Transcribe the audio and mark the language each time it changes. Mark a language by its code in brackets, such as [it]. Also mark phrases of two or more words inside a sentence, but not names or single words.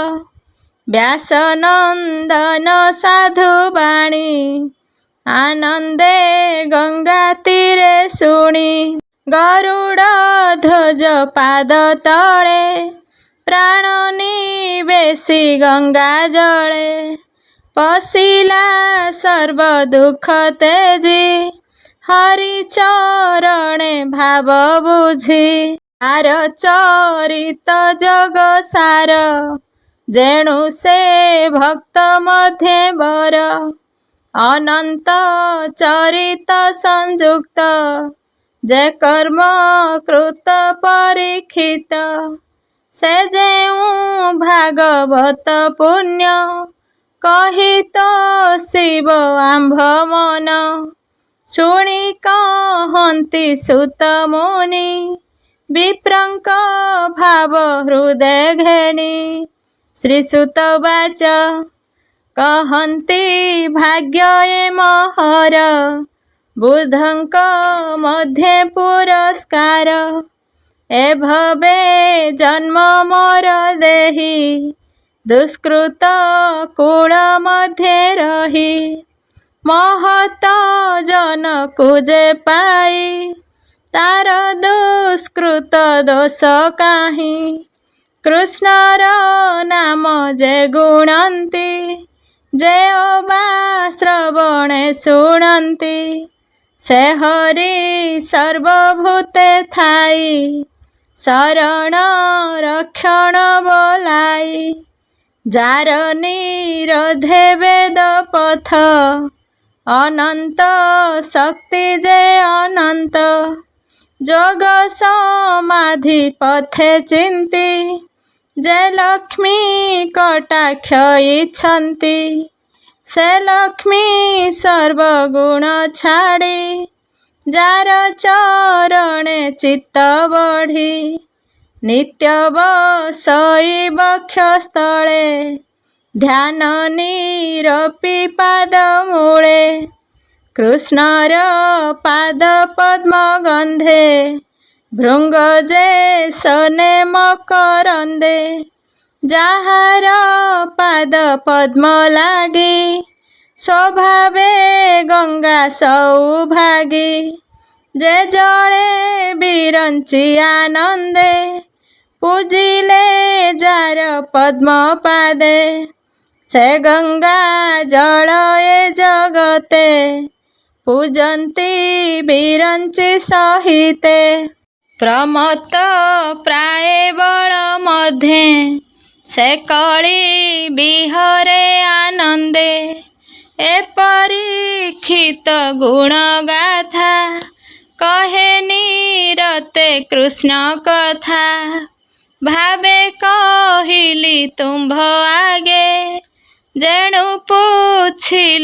[or] ବ୍ୟାସନନ୍ଦନ ସାଧୁ ବାଣୀ ଆନନ୍ଦେ ଗଙ୍ଗା ତୀରେ ଶୁଣି ଗରୁଡ଼ ଧ୍ୱଜ ପାଦ ତଳେ ପ୍ରାଣ ନିବେଶି ଗଙ୍ଗା ଜଳେ ପଶିଲା ସର୍ବ ଦୁଖ ତେଜି ହରି ଚରଣେ ଭାବ ବୁଝି ଆର ଚରିତ ଜଗ ସାର ଯେଣୁ ସେ ଭକ୍ତ ମଧ୍ୟେ ବର ଅନନ୍ତ ଚରିତ ସଂଯୁକ୍ତ ଯେ କର୍ମ କୃତ ପରୀକ୍ଷିତ ସେ ଯେଉ ଭାଗବତ ପୁଣ୍ୟ କହି ତୋ ଶିବ ଆମ୍ଭ ମନ ଶୁଣି କହନ୍ତି ସୁତ ମୁନି ବିପ୍ରଙ୍କ ଭାବ ହୃଦୟ ଘେନି [sa] श्रीसुत वाच [or] କହନ୍ତି ଭାଗ୍ୟ ମହର ବୁଧଙ୍କ ମଧ୍ୟେ ପୁରସ୍କାର ଏ ଭବେ ଜନ୍ମ ମୋର ଦେହି ଦୁଷ୍କୃତ କୁଳ ମଧ୍ୟେ ରହି ମହତ ଜନ କୁଜେ ପାଇ ତାର ଦୁଷ୍କୃତ ଦୋଷ କାହି କୃଷ୍ଣର ନାମ ଯେ ଗୁଣନ୍ତି ଯେ ଅବା ଶ୍ରବଣେ ଶୁଣନ୍ତି ସେ ହରି ସର୍ବଭୂତେ ଥାଇ ଶରଣ ରକ୍ଷଣ ବୋଲାଇ ଯାର ନିରୋଧେ ବେଦ ପଥ ଅନନ୍ତ ଶକ୍ତି ଯେ ଅନନ୍ତ ଯୋଗ ସମାଧି ପଥେ ଚିନ୍ତି ଯେ ଲକ୍ଷ୍ମୀ କଟାକ୍ଷ ଇଚ୍ଛନ୍ତି ସେ ଲକ୍ଷ୍ମୀ ସର୍ବଗୁଣ ଛାଡ଼ି ଯାର ଚରଣେ ଚିତ୍ତ ବଢ଼ି ନିତ୍ୟ ବସଇ ବକ୍ଷସ୍ଥଳେ ଧ୍ୟାନ ନିରପି ପାଦ ମୂଳେ କୃଷ୍ଣର ପାଦ ପଦ୍ମ ଗନ୍ଧେ ଭୃଙ୍ଗ ଯେ ସନେ ମକରନ୍ଦେ ଯାହାର ପାଦ ପଦ୍ମ ଲାଗି ସ୍ୱଭାବେ ଗଙ୍ଗା ସୌଭାଗୀ ଯେ ଜଡ଼େ ବିରଞ୍ଚି ଆନନ୍ଦେ ପୂଜିଲେ ଯାର ପଦ୍ମ ପାଦେ ସେ ଗଙ୍ଗା ଜଳ ଏ ଜଗତେ ପୂଜନ୍ତି ବିରଞ୍ଚି ସହିତେ ପ୍ରମତ୍ତ ପ୍ରାୟ ବଳ ମଧ୍ୟେ ସେ କଳି ବିହରେ ଆନନ୍ଦେ ଏ ପରୀକ୍ଷିତ ଗୁଣ ଗାଥା କହେ ନିରତେ କୃଷ୍ଣ କଥା ଭାବେ କହିଲି ତୁମ୍ଭ ଆଗେ ଯେଣୁ ପୁଛିଲ